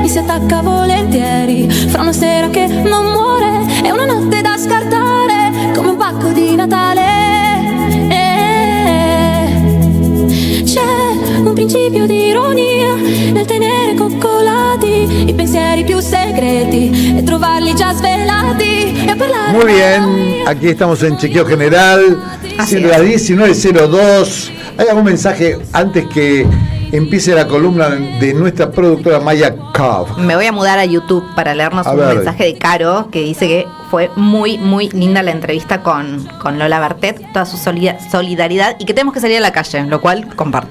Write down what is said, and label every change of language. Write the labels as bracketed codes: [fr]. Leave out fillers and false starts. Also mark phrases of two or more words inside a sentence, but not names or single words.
[it] stacca volentieri fra una sera che non muore e una notte da scartare come un pacco di Natale. C'è un principio di ironia nel tenere coccolati i pensieri più segreti e trovarli già svelati e parlare. [es] Muy bien, aquí estamos en Chequeo General, siendo las 19:02. ¿Hay algún mensaje antes que empiece la columna de nuestra productora Maya Cobb? Me voy a mudar a YouTube para leernos un mensaje de Caro que dice que fue muy, muy linda la entrevista con Lola Bertet, toda su solidaridad y que tenemos que salir a la calle, lo cual comparto.